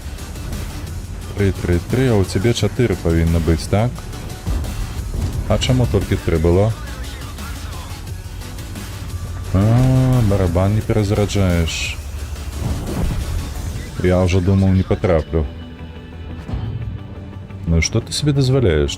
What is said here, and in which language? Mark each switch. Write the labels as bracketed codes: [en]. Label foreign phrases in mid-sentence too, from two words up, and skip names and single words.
[be] 3, а у тебе 4 павінна быць, так? А чаму толькі 3 было? Барабан не перазараджаеш. Я ўжо думаў, не патраплю. [ru] Ну что ты себе дозволяешь?